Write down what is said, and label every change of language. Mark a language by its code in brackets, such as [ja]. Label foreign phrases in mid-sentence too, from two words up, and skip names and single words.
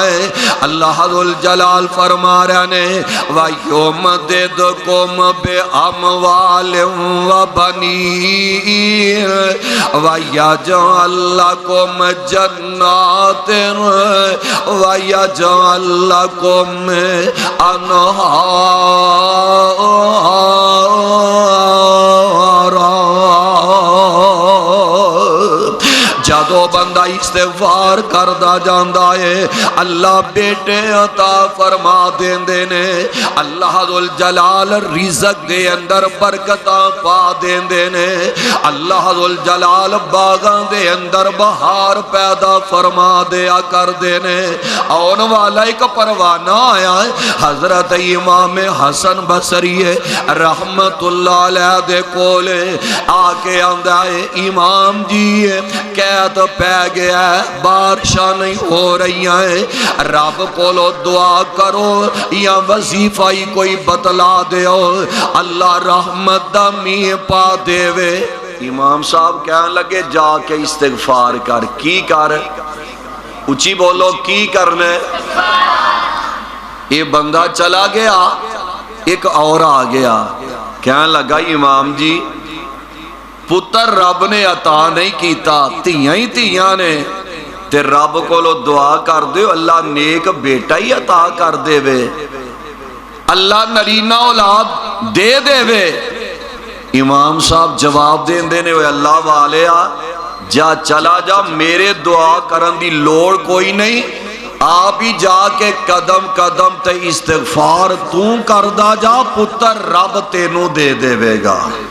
[pa] اللہ ذوالجلال فرما رہے نے [ar] وَيُمْدِدْكُمْ بِأَمْوَالٍ وَبَنِينَ وَيَجْعَلْ لَكُمْ جَنَّاتٍ وَيَجْعَلْ لَكُمْ أَنْهَارًا۔ [pa] جدو بندہ استغفار کردہ جاندہ ہے اللہ بیٹے عطا فرما دیندے نے۔ اللہ اللہ ذو الجلال رزق دے اندر برکتاں پا دیندے نے، اللہ ذو الجلال باغاں دے اندر بہار پیدا فرما دیا کر دینے۔ آن والا ایک پروانہ آیا ہے، حضرت امام حسن بصری رحمت اللہ علیہ دے کولے آ کے آندہ ہے امام جی قید پہ گیا ہے، بارشاں نہیں ہو رہی ہیں، رب کولو دعا کرو یا وظیفہ ہی کوئی بتلا دیو اللہ رحمت دا میہ پا دے وے۔ امام صاحب کہنے لگے جا کے استغفار کر۔ کی کر؟ اچھی بولو کی کرنے؟ یہ بندہ چلا گیا، ایک اور آ گیا، کہنے لگا امام جی پتر رب نے عطا نہیں کیتا، تیاں ہی تیاں نے، تے رب کو لو دعا کر دے اللہ نیک بیٹا ہی عطا کر دے وے، اللہ نرینہ اولاد دے دے وے۔ امام صاحب جواب دین دینے ہوئے اللہ والیا جا چلا جا، میرے دعا کرن دی لوڑ کوئی نہیں، آپ ہی جا کے قدم قدم تے استغفار تو کردہ جا، پتر رب تینوں دے دے وے گا۔